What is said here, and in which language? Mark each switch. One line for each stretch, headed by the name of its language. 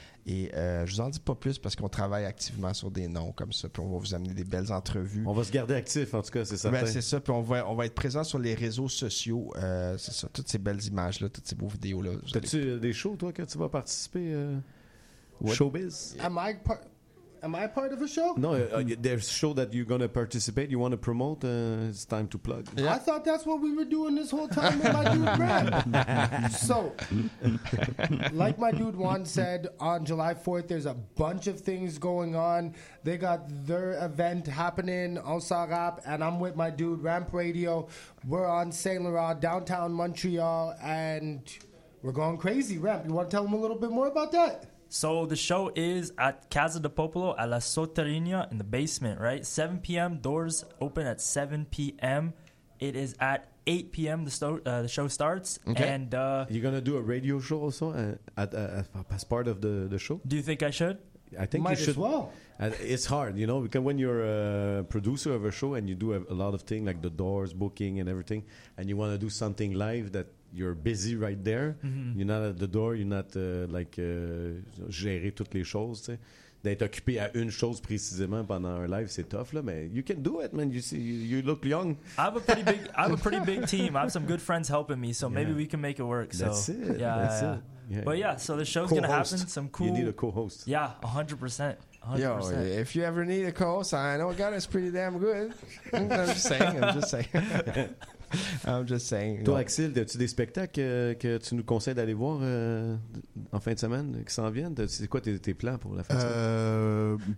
French: Et je vous en dis pas plus parce qu'on travaille activement sur des noms comme ça. Puis on va vous amener des belles entrevues. On va se garder actif, en tout cas, c'est certain. Ben, c'est ça. Puis on va être présent sur les réseaux sociaux. C'est ça. Toutes ces belles images-là, toutes ces beaux vidéos-là. T'as-tu des shows, toi, que tu vas participer showbiz?
English: Am I part of a show? No, there's a show that you're going to participate. You want to promote? It's time to plug. Yeah. I thought that's what we were doing this whole time with my dude, Brad. So, like my dude Juan said, on July 4th, there's a bunch of things going on. They got their event happening, on Sarap, and I'm with my dude, Ramp Radio. We're on Saint Laurent, downtown Montreal, and we're going crazy. Ramp, you want to tell them a little bit more about that? So the show is at Casa de Popolo a la Soterrinha in the basement, right? 7 p.m. Doors open at 7 p.m. It is at 8 p.m. The show starts. Okay. And you're going to do a radio show also as part of the show? Do you think I should? I think might you should. As well. It's hard, you know, because when you're a producer of a show and you do a lot of things like the Doors, booking and everything, and you want to do something live that you're busy right there. Mm-hmm. You're not at the door. You're not
French: gérer toutes les choses. T'sais. D'être occupé à une chose précisément pendant un live, c'est tough là.
English: Mais you can do it, man. You see, you look young. I have a pretty big team. I have some good friends helping me, so maybe we can make it work. That's so, it. Yeah, that's yeah. it. Yeah. But yeah, so the show's co-host. Gonna happen. Some cool. You need a co-host. Yeah, 100%. 100%. Yo, if you ever need a co-host, I know a guy that's pretty damn good. I'm just saying.
French: Toi, Axel, as-tu des spectacles que tu nous conseilles d'aller voir en fin de semaine, qui s'en viennent? C'est quoi tes plans pour la fin de semaine?